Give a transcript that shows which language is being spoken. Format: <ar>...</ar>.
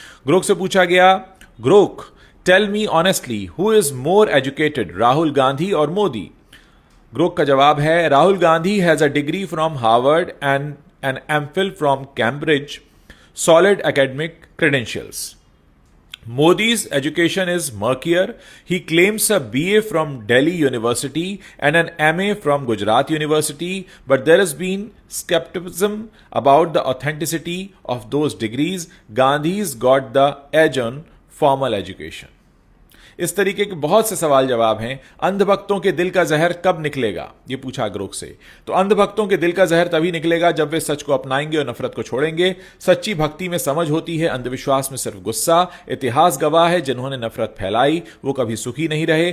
<hi>Grok से पूछा गया,</hi> <en>Grok, tell me honestly, who is more educated, Rahul Gandhi और मोदी?</en> <hi>ग्रोक का जवाब है,</hi> <en>Rahul Gandhi has a degree from Harvard and an MPhil from Cambridge, solid academic credentials. Modi's education is murkier. He claims a BA from Delhi University and an MA from Gujarat University, but there has been skepticism about the authenticity of those degrees. Gandhi's got the edge on formal education.</en> <hi>इस तरीके के बहुत से सवाल जवाब हैं। अंधभक्तों के दिल का जहर कब निकलेगा, ये पूछा ग्रोक से। तो अंधभक्तों के दिल का जहर तभी निकलेगा जब वे सच को अपनाएंगे और नफरत को छोड़ेंगे। सच्ची भक्ति में समझ होती है, अंधविश्वास में सिर्फ गुस्सा। इतिहास गवाह है, जिन्होंने नफरत फैलाई वो कभी सुखी नहीं रहे।</hi>